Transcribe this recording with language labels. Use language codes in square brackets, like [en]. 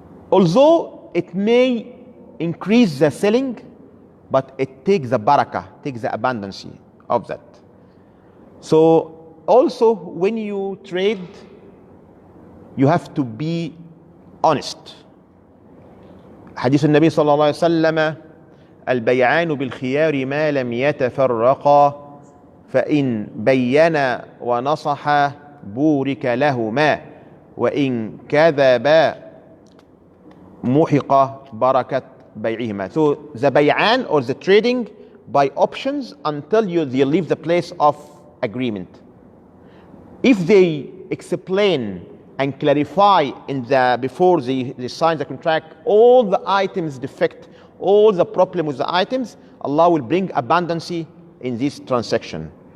[en] Although it may increase the selling, but it takes the barakah, takes the abundance of that. So also when you trade, you have to be honest. [ar] حديث النبي صلى الله عليه وسلم البيعان بالخيار ما لم يتفرقا فإن بينا ونصحا بورك لهما وإن كذبا محق بركة بيعهما. [en] So the bay'an or the trading by options until they leave the place of agreement. If they explain and clarify before they sign the contract all the items defect, all the problem with the items, Allah will bring abundancy in this transaction.